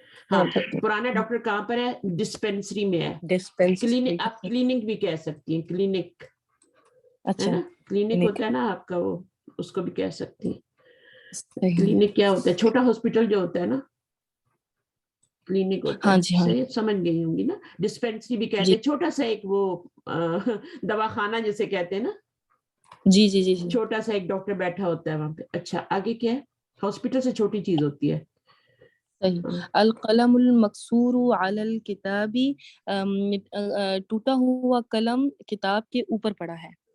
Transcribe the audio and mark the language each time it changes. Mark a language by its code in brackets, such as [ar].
[hi] हाँ, पुराना डॉक्टर कहाँ पर है? डिस्पेंसरी में है। क्लिनिक, आप क्लिनिक भी कह सकती हैं, क्लिनिक, अच्छा, है ना, क्लिनिक क्लिनिक, होता है ना आपका, वो उसको भी कह सकती हैं। सही। क्लिनिक क्या होता है? छोटा हॉस्पिटल जो होता है ना, क्लिनिक होता हाँ है, जी, हाँ सही समझ गई होंगी ना। डिस्पेंसरी भी कहते जी हैं, छोटा सा एक वो दवाखाना जिसे कहते हैं ना, जी जी जी जी। छोटा सा एक डॉक्टर बैठा होता है वहां पे। अच्छा, आगे क्या है? हॉस्पिटल से छोटी चीज होती है। सही। [ar] अल कलमुल मकसूरु अलल किताबी, [hi] टूटा हुआ कलम किताब के ऊपर पड़ा है।